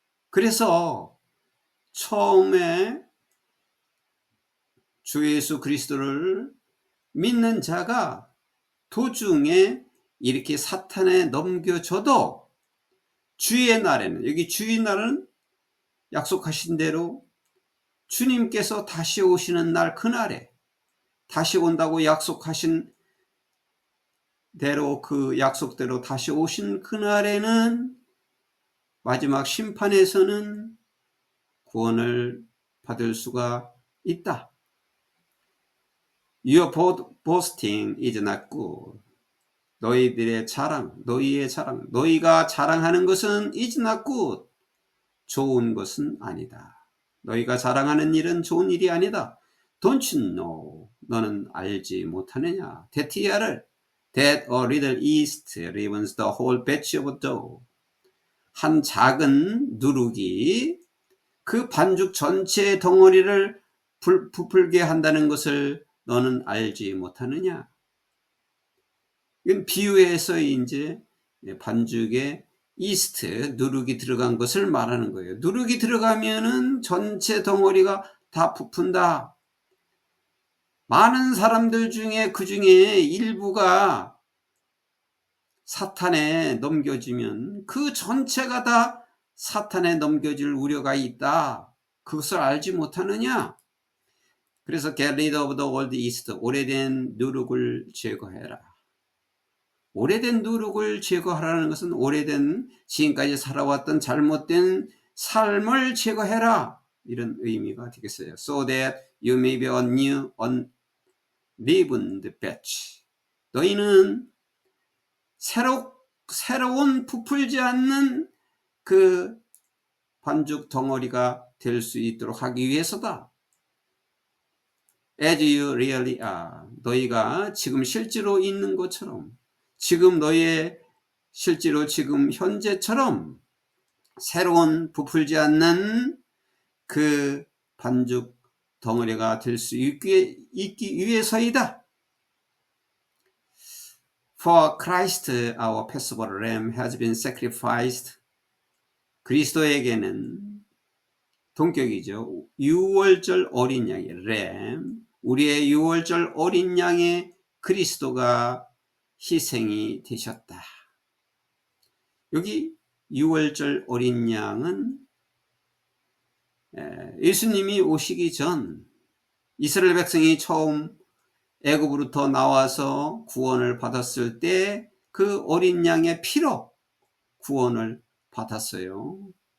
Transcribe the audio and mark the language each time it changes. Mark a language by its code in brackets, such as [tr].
[ko] 그래서 처음에 주 예수 그리스도를 믿는 자가 도중에 이렇게 사탄에 넘겨져도 주의 날에는, 여기 주의 날은 약속하신 대로 주님께서 다시 오시는 날, 그날에 다시 온다고 약속하신 대로, 그 약속대로 다시 오신 그날에는 마지막 심판에서는 구원을 받을 수가 있다. [en] Your boasting is not good. [ko] 너희의 자랑, 너희가 자랑하는 것은 [en] is not good. [ko] 좋은 것은 아니다. 너희가 자랑하는 일은 좋은 일이 아니다. [en] Don't you know? [ko] 너는 알지 못하느냐? [en] That a little yeast leavens the whole batch of dough. [ko] 한 작은 누룩이 그 반죽 전체의 덩어리를 부풀게 한다는 것을 너는 알지 못하느냐? 이건 비유해서 이제 반죽에 이스트, 누룩이 들어간 것을 말하는 거예요. 누룩이 들어가면은 전체 덩어리가 다 부푼다. 많은 사람들 중에 그 중에 일부가 사탄에 넘겨지면 그 전체가 다 사탄에 넘겨질 우려가 있다. 그것을 알지 못하느냐? [en] 그래서 get rid of the old yeast, [ko] 오래된 누룩을 제거해라. 오래된 누룩을 제거하라는 것은 오래된 지금까지 살아왔던 잘못된 삶을 제거해라. 이런 의미가 되겠어요. [en] So that you may be a new, unleavened batch. [ko] 너희는 새로운 부풀지 않는 그 반죽 덩어리가 될 수 있도록 하기 위해서다. [en] As you really are. [ko] 너희가 지금 실제로 있는 것처럼, 지금 너희의 실제로 지금 현재처럼 새로운 부풀지 않는 그 반죽 덩어리가 될 수 있기 위해서이다. [en] For Christ, our Passover lamb, has been sacrificed. [ko] 그리스도에게는 동격이죠. 유월절 어린 양의 램, 우리의 유월절 어린 양의 그리스도가 희생이 되셨다. 여기 유월절 어린 양은 예수님이 오시기 전 이스라엘 백성이 처음 애굽으로부터 나와서 구원을 받았을 때 그 어린 양의 피로 구원을 받았어요.